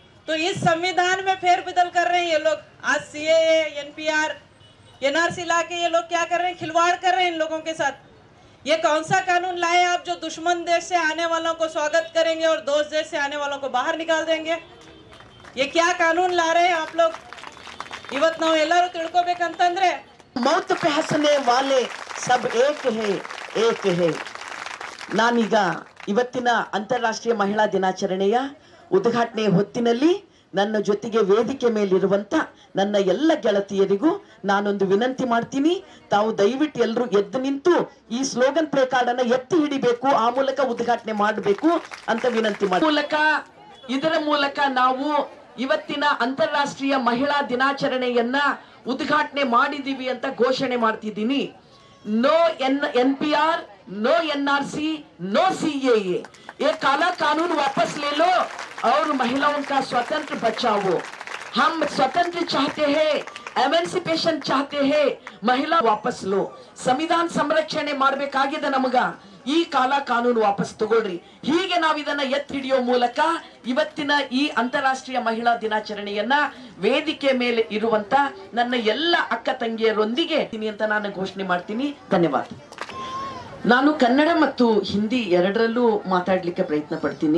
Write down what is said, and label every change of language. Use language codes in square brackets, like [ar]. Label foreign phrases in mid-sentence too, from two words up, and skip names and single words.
[hi] तो इस संविधान में फेरबदल कर रहे हैं ये लोग। आज सीएए, एनपीआर, एनआरसी ला के ये लोग क्या कर रहे हैं, खिलवाड़ कर रहे हैं इन लोगों के साथ। ये कौन सा कानून लाए आप जो दुश्मन देश से आने वालों को स्वागत करेंगे और दोस्त देश से आने वालों को बाहर निकाल देंगे? ये क्या कानून ला रहे हैं आप लोग? [kn] ಇವತ್ತು ನಾವು ಎಲ್ಲರೂ ತಿಳ್ಕೋಬೇಕಂತಂದ್ರೆ [hi] मौत पे हंसने वाले सब एक है [kn] ನಾನೀಗ ಇವತ್ತಿನ ಅಂತಾರಾಷ್ಟ್ರೀಯ ಮಹಿಳಾ ದಿನಾಚರಣೆಯ ಉದ್ಘಾಟನೆ ಹೊತ್ತಿನಲ್ಲಿ ನನ್ನ ಜೊತೆಗೆ ವೇದಿಕೆ ಮೇಲಿರುವಂತ ನನ್ನ ಎಲ್ಲ ಗೆಳತಿಯರಿಗೂ ನಾನೊಂದು ವಿನಂತಿ ಮಾಡ್ತೀನಿ. ತಾವು ದಯವಿಟ್ಟು ಎಲ್ಲರೂ ಎದ್ದು ನಿಂತು ಈ [en] slogan play card [kn] ಅನ್ನ ಎತ್ತಿ ಹಿಡಿಬೇಕು, ಆ ಮೂಲಕ ಉದ್ಘಾಟನೆ ಮಾಡಬೇಕು ಅಂತ ವಿನಂತಿ ಮಾಡಿ ಇದರ ಮೂಲಕ ನಾವು ಇವತ್ತಿನ ಅಂತಾರಾಷ್ಟ್ರೀಯ ಮಹಿಳಾ ದಿನಾಚರಣೆಯನ್ನ ಉದ್ಘಾಟನೆ ಮಾಡಿದೀವಿ ಅಂತ ಘೋಷಣೆ ಮಾಡ್ತಿದ್ದೀನಿ. [en] no NPR, no NRC, no CAA. [hi] ये काला कानून वापस ले लो और महिलाओं का स्वतंत्र बचाओ। हम स्वतंत्र चाहते हैं, एमेंसिपेशन चाहते हैं, महिला वापस लो। [kn] ಸಂವಿಧಾನ ಸಂರಕ್ಷಣೆ ಮಾಡಬೇಕಾಗಿದೆ ನಮಗ. ಈ ಕಾಲಾ ಕಾನೂನು ವಾಪಸ್ ತಗೊಳ್ರಿ. ಹೀಗೆ ನಾವು ಇದನ್ನ ಎತ್ತಿ ಹಿಡಿಯೋ ಮೂಲಕ ಇವತ್ತಿನ ಈ ಅಂತಾರಾಷ್ಟ್ರೀಯ ಮಹಿಳಾ ದಿನಾಚರಣೆಯನ್ನ ವೇದಿಕೆ ಮೇಲೆ ಇರುವಂತ ನನ್ನ ಎಲ್ಲ ಅಕ್ಕ ತಂಗಿಯರೊಂದಿಗೆ ಅಂತ ನಾನು ಘೋಷಣೆ ಮಾಡ್ತೀನಿ. ಧನ್ಯವಾದ. ನಾನು ಕನ್ನಡ ಮತ್ತು ಹಿಂದಿ ಎರಡರಲ್ಲೂ ಮಾತಾಡ್ಲಿಕ್ಕೆ ಪ್ರಯತ್ನ ಪಡ್ತೀನಿ.